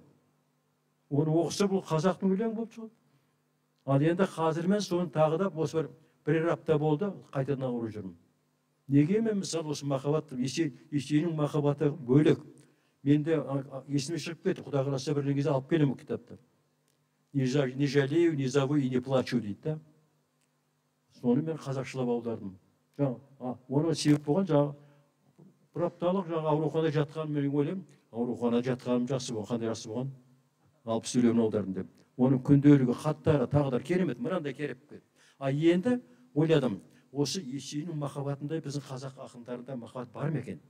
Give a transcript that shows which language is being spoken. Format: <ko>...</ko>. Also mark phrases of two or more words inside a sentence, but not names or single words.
<kk>Оны оқыса бұл қазақтың өлеңі болып шығады. Ал енді қазір мен соны тағы да осы бір апта болды, қайтадан ауырып жүрмін. Неге мен мысалы осы махаббат, Есениннің махаббаты бөлек. Мен де есіме шығып кетті, Құда қаласа бір кезде алып келемін кітапты.</kk> <ru>не жалею, не зову и не плачу</ru> <kk>дейді да. Соны мен қазақшылап аудардым. Оны себеп болған жаңағы бір апталық жаңағы ауруханада жатқан, мен ойлаймын, ауруханада жатқаным жақсы болған, қандай жақсы болған, 60 өлеңін аудардым деп. Оның күнделігі, хаттары, тағдыр керемет, мынандай керек. Енді ойладым, осы Есейіннің махаббатындай біздің қазақ ақындарында махаббат бар ма екен?</kk>